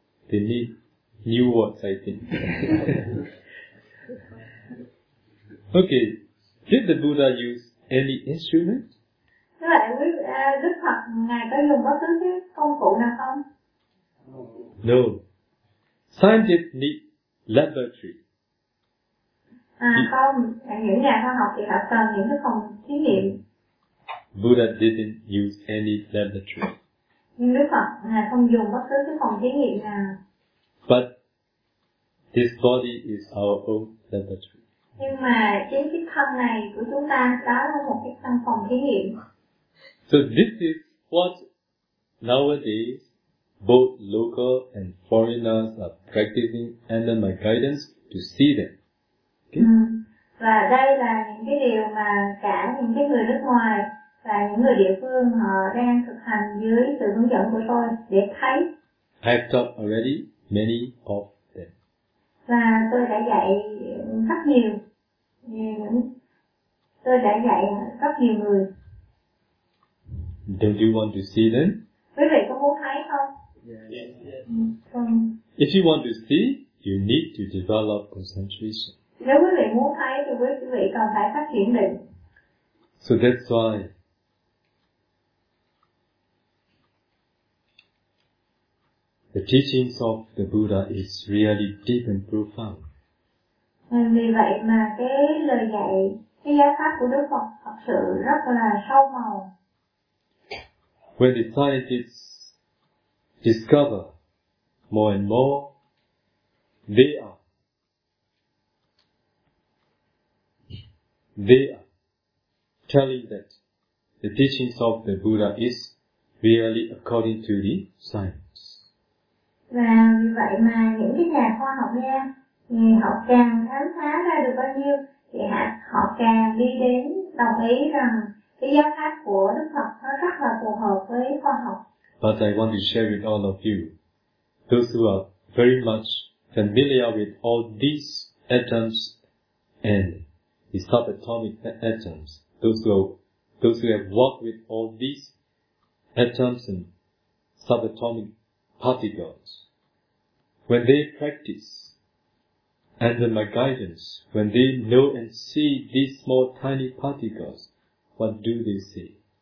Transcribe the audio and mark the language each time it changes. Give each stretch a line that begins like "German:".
English: They need new words, I think. Okay, did the Buddha use any instrument?
Vietnamese: Thế vậy, Đức Phật ngài có dùng bất cứ cái công cụ nào không?
English: No. Scientists need laboratory.
Vietnamese: Không, những nhà khoa học thì họ cần những cái phòng thí nghiệm.
English: Buddha didn't use any laboratory.
Vietnamese: Nhưng Đức Phật ngài không dùng bất cứ cái phòng thí nghiệm nào.
English: But this body is our own laboratory.
Vietnamese: Nhưng mà chính cái thân này của chúng ta đó là một cái căn phòng thí nghiệm.
English: So this is what nowadays both local and foreigners are practicing under my guidance to see them.
Vietnamese: Và đây là những cái điều mà cả những cái người nước ngoài và những người địa phương họ đang thực hành dưới sự hướng dẫn của tôi để thấy.
English: I have taught already many of them.
Vietnamese: Và tôi đã dạy rất nhiều. Tôi đã dạy rất nhiều người.
English: Don't you want to see them?
Vietnamese: Quý vị có muốn thấy không?
English: Yes. If you want to see, you need to develop concentration.
Vietnamese: Nếu quý vị muốn thấy thì quý vị cần phải phát triển định.
English: So that's why the teachings of the Buddha is really deep and profound.
Vietnamese: Vì vậy mà cái lời dạy, cái giáo pháp của Đức Phật thật sự rất là sâu màu.
English: When the scientists discover more and more, they are telling that the teachings of the Buddha is really according to the science.
Vietnamese: Và vì vậy mà những cái nhà khoa học nha, thì họ càng khám phá ra được bao nhiêu thì họ càng đi đến đồng ý rằng cái giáo pháp của Đức Phật nó rất là phù hợp với khoa học.
English: But I want to share with all of you, those who are very much familiar with all these atoms and the subatomic atoms, those who have worked with all these atoms and subatomic particles, when they practice under my guidance, when they know and see these small tiny particles, what do they see?